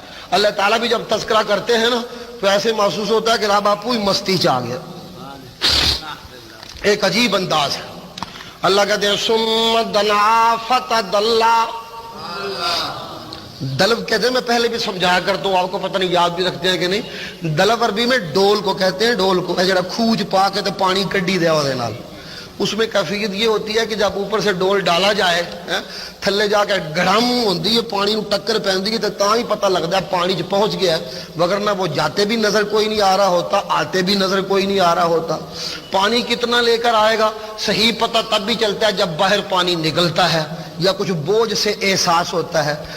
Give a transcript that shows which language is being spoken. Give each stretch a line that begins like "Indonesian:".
Urdu: اللہ تعالیٰ بھی جب تذکرہ کرتے ہیں نا تو ایسے محسوس ہوتا ہے کہ راہ باپو ہی مستی چاہ گیا. ایک عجیب انداز ہے. اللہ کہتے ہیں
Arabic: ثم دنا فتدلى.
Urdu: دلو کہتے ہیں, میں پہلے بھی سمجھایا کرتا ہوں, آپ کو پتہ نہیں یاد بھی رکھتے ہیں کہ نہیں. دلو عربی میں ڈول کو کہتے ہیں.
Punjabi: ڈول کو جڑا کھوج پا کے تے پانی کڈی دے اودے نال.
Urdu: اس میں کیفیت یہ ہوتی ہے کہ جب اوپر سے ڈول ڈالا جائے
Punjabi: تھلے جا کے گڑم ہوندی ہے, پانی ٹکر پیندی ہے,
Urdu: تو ہی پتہ لگتا ہے پانی پہنچ گیا ہے. وگرنہ وہ جاتے بھی نظر کوئی نہیں آ رہا ہوتا, آتے بھی نظر کوئی نہیں آ رہا ہوتا. پانی کتنا لے کر آئے گا صحیح پتہ تب بھی چلتا ہے جب باہر پانی نکلتا ہے یا کچھ بوجھ سے احساس ہوتا ہے.